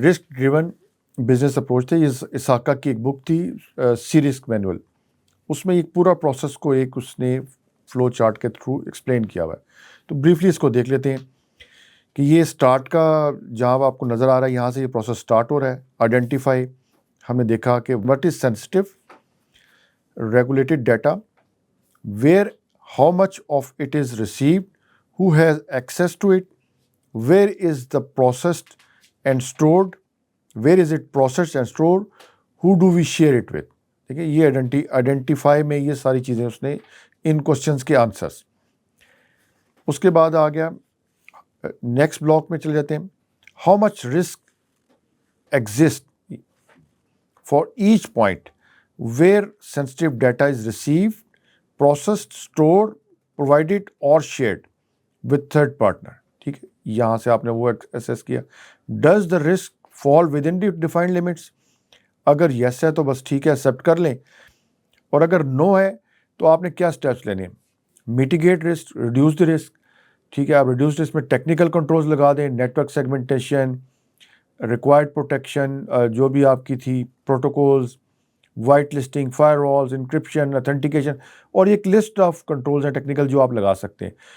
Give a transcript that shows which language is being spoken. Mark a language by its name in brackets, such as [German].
[Urdu] Risk driven business approach تھے. یہ اساکا کی ایک بک تھی سی رسک مینول. اس میں ایک پورا پروسیس کو ایک اس نے فلو چارٹ کے تھرو ایکسپلین کیا ہوا ہے. تو بریفلی اس کو دیکھ لیتے ہیں کہ یہ اسٹارٹ کا جہاں آپ کو نظر آ رہا ہے, یہاں سے یہ پروسیس اسٹارٹ ہو رہا ہے. آئیڈینٹیفائی, ہم نے دیکھا کہ [English] what is sensitive regulated data, where how much of it is received, who has access to it, where is the processed and stored, where is it processed and stored, who do we share it with. [Urdu] ٹھیک ہے, یہ identify میں یہ ساری چیزیں اس نے ان questions کے answers. اس کے بعد آ گیا نیکسٹ بلاک میں چلے جاتے ہیں. [English] How much risk exist for each point where sensitive data is received, processed, stored, provided or shared with third partner. [Urdu] ٹھیک ہے, یہاں سے آپ نے وہ اسیس کیا. [English] Does the risk fall within the defined limits? [Urdu] اگر یس ہے تو بس ٹھیک ہے, ایکسیپٹ کر لیں. اور اگر نو ہے تو آپ نے کیا اسٹیپس لینے ہیں؟ [English] Mitigate risk, reduce the risk. [Urdu] ٹھیک ہے, آپ ریڈیوس رسک میں ٹیکنیکل کنٹرولز لگا دیں, نیٹورک سیگمنٹیشن, ریکوائرڈ پروٹیکشن جو بھی آپ کی تھی, protocols, white listing, fire walls, encryption, authentication, اور ایک لسٹ آف کنٹرولز ہیں ٹیکنیکل جو آپ لگا سکتے ہیں.